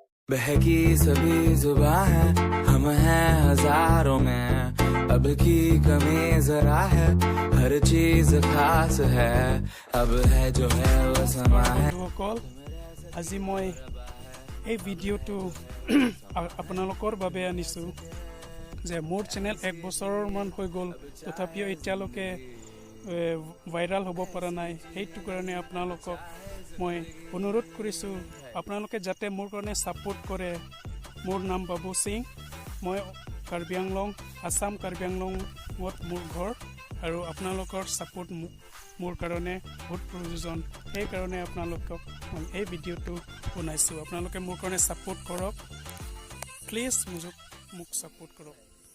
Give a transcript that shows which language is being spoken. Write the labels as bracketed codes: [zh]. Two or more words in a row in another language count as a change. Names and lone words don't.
[hi] बहकी सभी जुबां है हम हैं हजारों में अब की कमी जरा है हर चीज खास है अब है जो है वो समा है [as] আজি মই এই ভিডিওটো আপোনালোকৰ বাবে আনিছো যে মোৰ চেনেল 1 বছৰমান হৈ গ'ল তথাপিও এতিয়ালৈকে ভাইৰাল হ'ব পৰা নাই সেইটো কাৰণে আপোনালোকক মই অনুৰোধ কৰিছো আপোনালোকে যাতে মোৰ কাৰণে সাপোৰ্ট কৰে মোৰ নাম বাবু সিং মই কাৰ্বি আংলং আসাম কাৰ্বি আংলং মোৰ ঘৰ আৰু আপোনালোকৰ সাপোৰ্ট মোৰ কাৰণে বহুত প্ৰয়োজন এই কাৰণে আপোনালোকক মই এই ভিডিওটো বনাইছো আপোনালোকে মোৰ কাৰণে সাপোৰ্ট কৰক প্লিজ মোক সাপোৰ্ট কৰক